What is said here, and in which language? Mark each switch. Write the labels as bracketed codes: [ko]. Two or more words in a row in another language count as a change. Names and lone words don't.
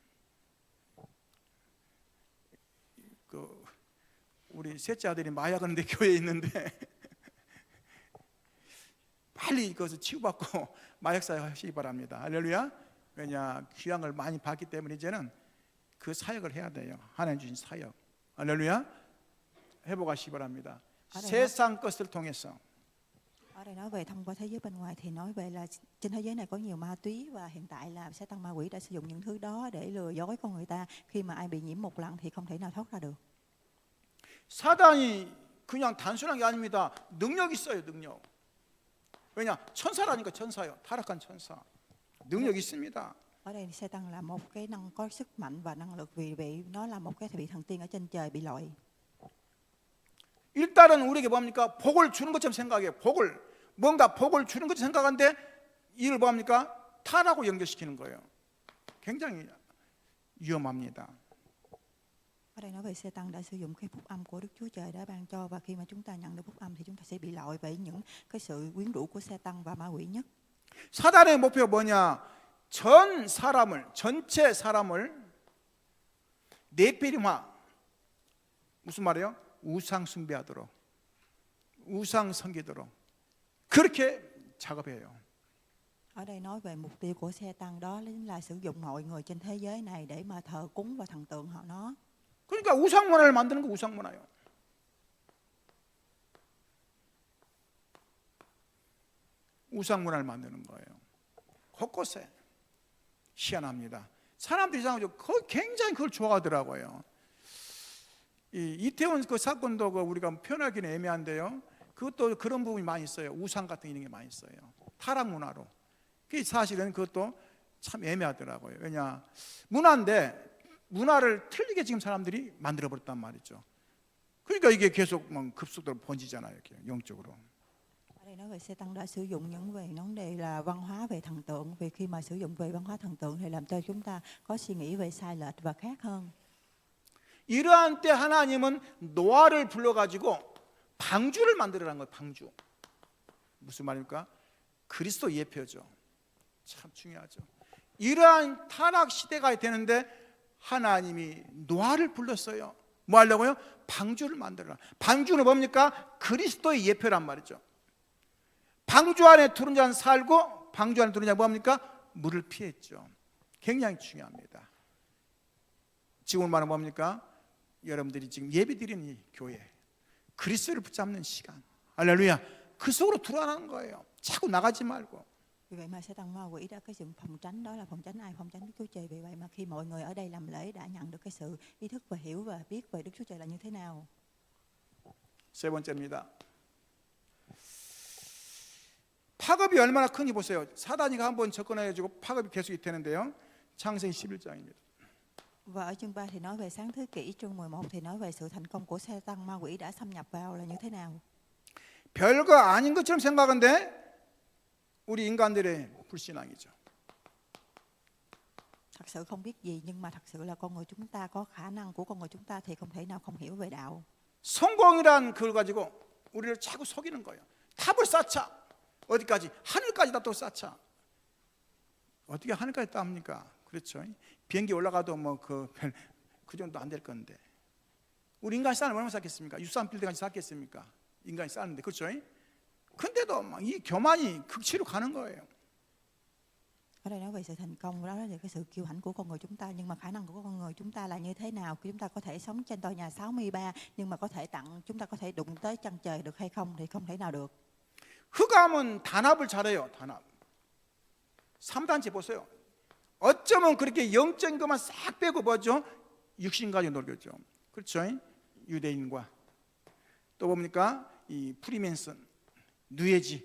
[ko] 우리 셋째 아들이 마약하는데 교회에 있는데 빨리 이것을 치유받고 마약사역 하시기 바랍니다. 할렐루야. 왜냐? 귀한 걸 많이 받기 때문에 이제는 그 사역을 해야 돼요. 하나님 주신 사역. 할렐루야. 회복하시기 바랍니다. 세상 것을 통해서. [vi] Ở đây nói về thông qua thế giới bên ngoài thì nói về là trên thế giới này có nhiều ma túy và hiện tại là sa tăng ma quỷ đã sử dụng những thứ đó để lừa dối con người ta. Khi mà ai bị nhiễm một lần thì không thể nào thoát ra được. [ko] 사단이 그냥 단순한 게 아닙니다. 능력 있어요, 능력. 왜냐? 천사라니까 천사요. 타락한 천사. 능력 있습니다. [vi] Ở đây sa tăng là một cái có sức mạnh và năng lực vì nó là một cái vị thần tiên ở trên trời bị loại. [ko] 일단은 우리에게 뭡니까? 복을 주는 것처럼 생각해요. 뭔가 복을 주는 것처럼 생각하는데 이를 뭡니까? 타라고 연결시키는 거예요. 굉장히 위험합니다. [vi] Ở đây nói về sa tăng đã sử dụng cái phúc âm của Đức Chúa Trời đã ban cho và khi mà chúng ta nhận được phúc âm thì chúng ta sẽ bị loại bởi những cái sự quyến rũ của sa tăng và ma quỷ nhất. [ko] 사단의 목표가 뭐냐? 전체 사람을 네피림화. 무슨 말이에요? 우상 숭배하도록, 우상 섬기도록 그렇게 작업해요. [vi] Ở đây nói về mục tiêu của sa tăng đó là sử dụng mọi người trên thế giới này để mà thờ cúng và thần tượng họ nó. [ko] 그러니까 우상 문화를 만드는 거 우상 문화요. 우상 문화를 만드는 거예요. 곳곳에 희한합니다. 사람들이 이상하죠. 굉장히 그걸 좋아하더라고요. 이태원 그 사건도 우리가 표현하기는 애매한데요. 그것도 그런 부분이 많이 있어요. 우상 같은 이런 게 많이 있어요. 타락 문화로. 그 사실은 그것도 참 애매하더라고요. 왜냐? 문화인데 문화를 틀리게 지금 사람들이 만들어 버렸단 말이죠. 그러니까 이게 계속 급속도로 번지잖아요. 이렇게 영적으로. [vi] Ở đây nói về sa tăng đã sử dụng những về vấn đề là văn hóa về thần tượng, vì khi mà sử dụng về văn hóa thần tượng thì làm cho chúng ta có suy nghĩ về sai lệch và khác hơn. [ko] 이러한 때 하나님은 노아를 불러가지고 방주를 만들어라는 거예요. 방주. 무슨 말입니까? 그리스도 예표죠. 참 중요하죠. 이러한 타락 시대가 되는데 하나님이 노아를 불렀어요. 뭐 하려고요? 방주를 만들어라. 방주는 뭡니까? 그리스도의 예표란 말이죠. 방주 안에 두른 자는 살고 방주 안에 두른 자는 뭡니까? 물을 피했죠. 굉장히 중요합니다. 지금 말은 뭡니까? 여러분들이 지금 예배드리는 이 교회, 그리스도를 붙잡는 시간, 할렐루야. 그 속으로 들어가는 거예요. 자꾸 나가지 말고. [vi] Vì vậy mà sa tăng ma quỷ đã cái sự phòng tránh, đó là phòng tránh ai? Phòng tránh Đức Chúa Trời. Vì vậy mà khi mọi người ở đây làm lễ đã nhận được cái sự ý thức và hiểu và biết về Đức Chúa Trời là như thế nào. [ko] 세 번째입니다. 파급이 얼마나 큰지 보세요. 사단이가 한번 접근해가지고 파급이 계속 되는데요. 창세기 11장입니다. [vi] Và ở chương 3 thì nói về sáng thế kỷ, chương 11 thì nói về sự thành công của sa tăng ma quỷ đã xâm nhập vào là như thế nào. [ko] 별거 아닌 것처럼 생각하는데 우리 인간들의 불신앙이죠. [vi] Thật sự không biết gì nhưng mà thật sự là con người chúng ta có khả năng của con người chúng ta thì không thể nào không hiểu về đạo. [ko] 성공이란 그걸 가지고 우리를 자꾸 속이는 거예요. 탑을 쌓자. 어디까지? 하늘까지 다 또 쌓자. 어떻게 하늘까지 따합니까? 그렇죠. 비행기 올라가도 뭐 그 정도 안 될 건데. 우리 인간이 쌓는 얼마나 쌓겠습니까? 63빌딩까지 쌓겠습니까? 인간이 쌓는데, 그렇죠? 근데도 막 이 교만이 극치로 가는 거예요. [vi] Ở đây nói về sự thành công, đó là cái sự kiêu hãnh của con người chúng ta, nhưng mà khả năng của con người chúng ta là như thế nào? Khi chúng ta có thể sống trên tòa nhà 63 nhưng mà có thể chúng ta có thể đụng tới chân trời được hay không thì không thể nào được. [ko] 흑암은 단합을 잘해요. 단합. 3단체 보세요. 어쩌면 그렇게 영적인 것만 싹 빼고 뭐죠? 육신 가지고 놀겠죠. 그렇죠? 유대인과 또 뭡니까? 이 프리맨슨, 누에지.